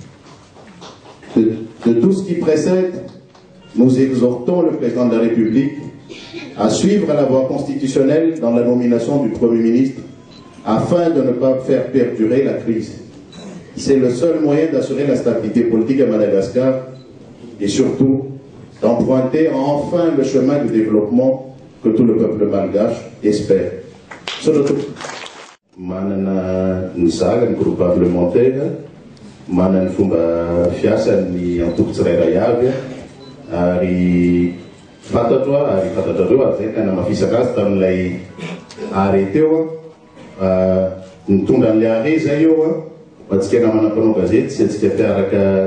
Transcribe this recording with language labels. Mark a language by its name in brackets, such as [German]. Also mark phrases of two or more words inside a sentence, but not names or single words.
[French] De tout ce qui précède, nous exhortons le président de la République à suivre la voie constitutionnelle dans la nomination du Premier ministre afin de ne pas faire perdurer la crise. C'est le seul moyen d'assurer la stabilité politique à Madagascar et surtout d'emprunter enfin le chemin du développement que tout le peuple malgache espère. Surtout, [Malagasy] manana nizaga ny [French] groupe parlementaire, [Malagasy] manana ny fomba fiasan'ny antoko tsirairay avy ary fantatrareo ary zay tena mafisaka azy tamin'ilay arrêt teo nitondra an'ilay arrêt zay eo atsika namana-panao gazety sy atsika mpiaraka